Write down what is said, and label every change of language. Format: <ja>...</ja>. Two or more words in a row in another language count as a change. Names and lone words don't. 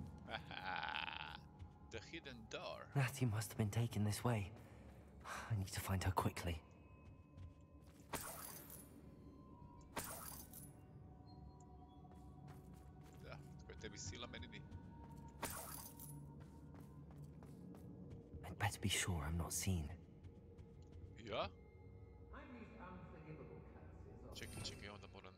<en>The hidden door. Natty must have been taken this way. I need to find her quickly.</en> <hr>Da, tko je tebi sila, meni ni.</hr> <en>I'd better be sure I'm not seen.</en> <hr>Ja? Čekaj, onda moram...</hr>